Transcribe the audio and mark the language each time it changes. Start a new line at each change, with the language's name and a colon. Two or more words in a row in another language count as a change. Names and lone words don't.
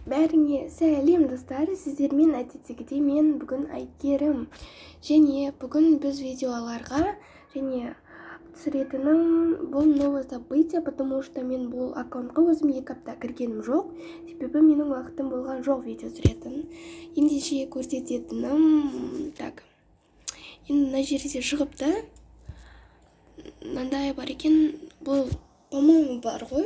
Kazakh: Бәріңе сәлем достар, сіздермен әдеттегідей мен бүгін Айгерім. Және бүгін біз видеоларға және түсіретінім бұл
Russian: новое событие, потому что
Kazakh: мен бұл аккаунтқа өзім 2 апта кіргенім жоқ. Себебі менің уақытым болған жоқ видео түсіретін. Ендеше көрсететінім так. Енді мына жерде шығыпты. Мынандай бар екен, бұл по-моему бар ғой.